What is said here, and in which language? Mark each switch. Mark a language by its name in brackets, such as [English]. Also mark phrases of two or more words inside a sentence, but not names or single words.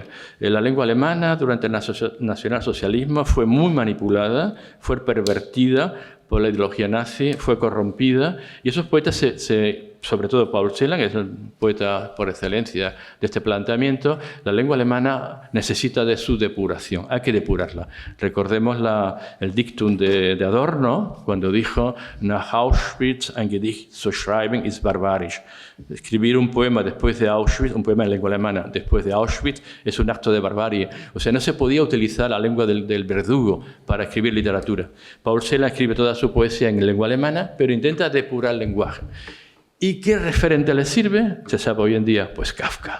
[Spanish] La lengua alemana durante el nacionalsocialismo fue muy manipulada, fue pervertida por la ideología nazi, fue corrompida, y esos poetas se sobre todo Paul Celan, que es el poeta por excelencia de este planteamiento, la lengua alemana necesita de su depuración, hay que depurarla. Recordemos el dictum de Adorno, cuando dijo [German] «Nach Auschwitz ein Gedicht zu schreiben ist barbarisch». [Spanish] Escribir un poema después de Auschwitz, un poema en lengua alemana después de Auschwitz, es un acto de barbarie. O sea, no se podía utilizar la lengua del verdugo para escribir literatura. Paul Celan escribe toda su poesía en lengua alemana, pero intenta depurar el lenguaje. ¿Y qué referente le sirve? Se sabe hoy en día, pues Kafka.